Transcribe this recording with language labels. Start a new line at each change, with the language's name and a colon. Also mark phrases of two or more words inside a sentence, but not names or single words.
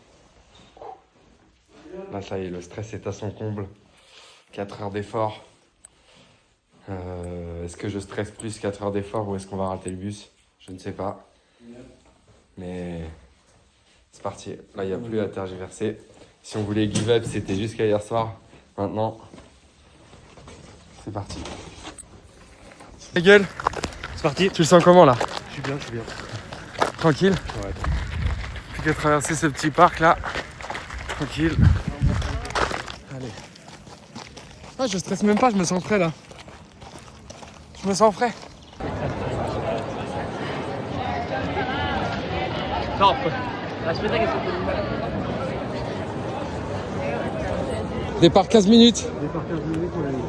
French: Là ça y est, le stress est à son comble. 4 heures d'effort. Est-ce que je stresse plus 4 heures d'effort ou est-ce qu'on va rater le bus? Je ne sais pas. Mais c'est parti. Là il n'y a plus à tergiverser. Si on voulait
English: give up,
French: c'était jusqu'à hier soir. Maintenant, c'est parti. Ta gueule, C'est parti. tu le sens comment là? Je suis bien, je suis bien. Tranquille? Ouais. Plus qu'à traverser ce petit parc là. Tranquille. Allez. Ah, je stresse même pas, je me sens frais là. Je me sens frais. Top.
Italian: Aspetta che sto
French: Départ 15 minutes. Départ 15 minutes, on l'a mis.